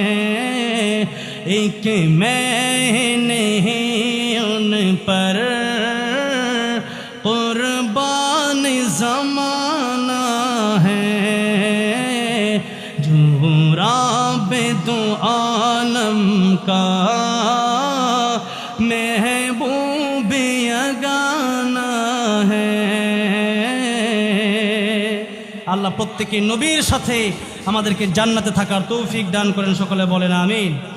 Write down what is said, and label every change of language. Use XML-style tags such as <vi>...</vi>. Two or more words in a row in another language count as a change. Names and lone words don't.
<ur>ایک میں نہیں ان پر قربان زمانہ ہے، جو رب دو عالم کا محبوب یگانہ ہے۔</ur> <bn>আল্লাহ প্রত্যেককে নবীর সাথে আমাদেরকে জান্নাতে থাকার তৌফিক দান করেন, সকলে বলেন আমিন।</bn>